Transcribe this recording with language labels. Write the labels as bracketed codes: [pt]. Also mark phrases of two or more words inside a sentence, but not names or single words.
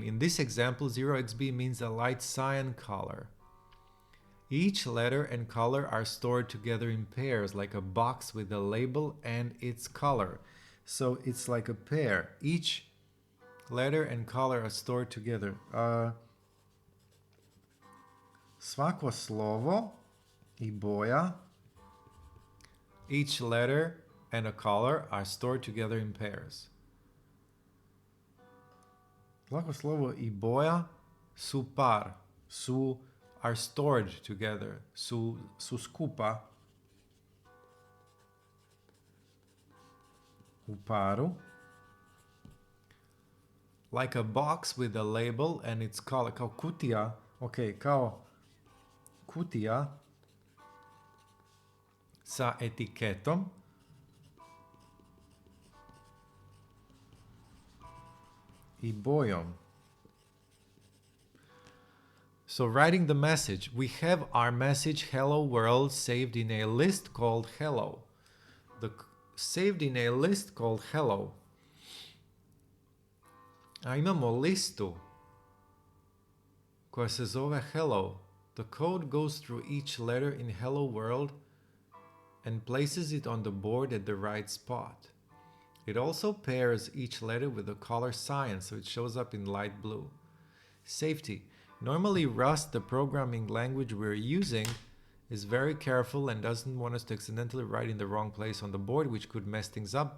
[en] In this example, 0xb means a light cyan color. Each letter and color are stored together in pairs, like a box with a label and its color. So it's like a pair. Each letter and color are stored together. [hr] Svako slovo I boja. [en] Each letter and a color are stored together in pairs. [hr] Svako slovo I boja su par. [en] Are stored together. [hr] Su skupa. U paru. [en] Like a box with a label and its color. [hr] Kao kutija. Okay, kao kutija sa etiketom. I bojom. [en] So writing the message, we have our message hello world saved in a list called hello. Saved in a list called hello. [hr] A imamo listu koja se zove hello. [en] The code goes through each letter in Hello World and places it on the board at the right spot. It also pairs each letter with the color cyan so it shows up in light blue. Safety. Normally Rust, the programming language we're using, is very careful and doesn't want us to accidentally write in the wrong place on the board, which could mess things up.